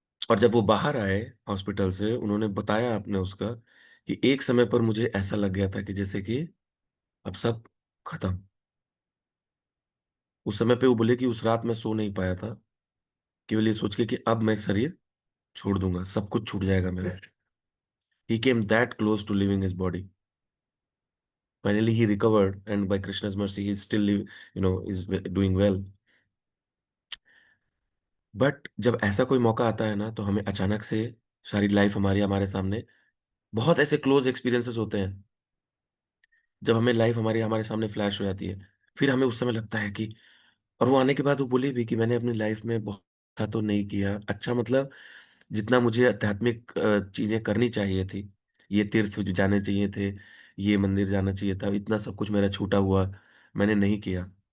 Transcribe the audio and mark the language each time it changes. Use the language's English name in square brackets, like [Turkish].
[Hindi] और जब वो बाहर आए हॉस्पिटल से, उन्होंने बताया आपने उसका, कि एक समय पर मुझे ऐसा लग गया था कि जैसे कि अब सब खत्म। उस समय पे वो बोले कि उस रात मैं सो नहीं पाया था, केवल ये सोच के कि अब मैं शरीर छोड़ दूंगा, सब कुछ छूट जाएगा मेरा। [English] He came that close to living his body. Finally he recovered, and by Krishna's mercy he is still live, is doing well. [Hindi] But जब ऐसा कोई मौका आता है ना, तो हमें अचानक से सारी लाइफ हमारी हमारे सामने, बहुत ऐसे क्लोज एक्सपीरियंसेस होते हैं जब हमें लाइफ हमारी हमारे सामने फ्लैश हो जाती है। फिर हमें उस समय लगता है कि, और वो आने के बाद वो बोली भी कि मैंने अपनी लाइफ में बहुत अच्छा तो नहीं किया, अच्छा मतलब जितना मुझे आध्यात्मिक चीजें करनी चाहिए थी, ये तीर्थ जो जाने चाहिए थे, ये मंदिर जाना चाहिए था, इतना सब कुछ मेरा छूटा हुआ, मैंने नहीं किया।